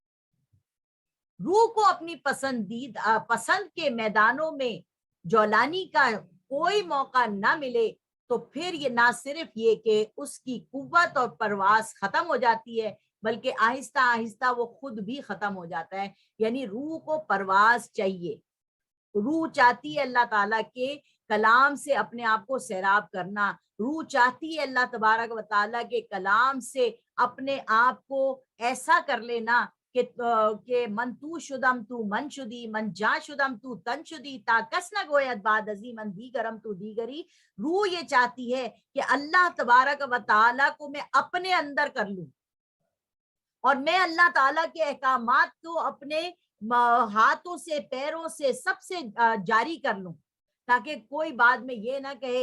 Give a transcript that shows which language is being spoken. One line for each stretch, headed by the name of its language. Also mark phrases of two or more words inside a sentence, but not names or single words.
Urdu: روح کو اپنی پسند کے میدانوں میں جولانی کا کوئی موقع نہ ملے تو پھر یہ نہ صرف یہ کہ اس کی قوت اور پرواز ختم ہو جاتی ہے، بلکہ آہستہ آہستہ وہ خود بھی ختم ہو جاتا ہے۔ یعنی روح کو پرواز چاہیے، روح چاہتی ہے اللہ تعالیٰ کے کلام سے اپنے آپ کو سیراب کرنا، روح چاہتی ہے اللہ تبارک و تعالیٰ کے کلام سے اپنے آپ کو ایسا کر لینا کہ
Persian: من تو شدم تو من شدی، من جا شدم تو تن شدی، تا کس نہ گوید بعد ازی من دیگرم تو دیگری۔
Urdu: روح یہ چاہتی ہے کہ اللہ تبارک و تعالیٰ کو میں اپنے اندر کر لوں، اور میں اللہ تعالیٰ کے احکامات کو اپنے ہاتھوں سے، پیروں سے، سب سے جاری کر لوں، تاکہ کوئی بعد میں یہ نہ کہے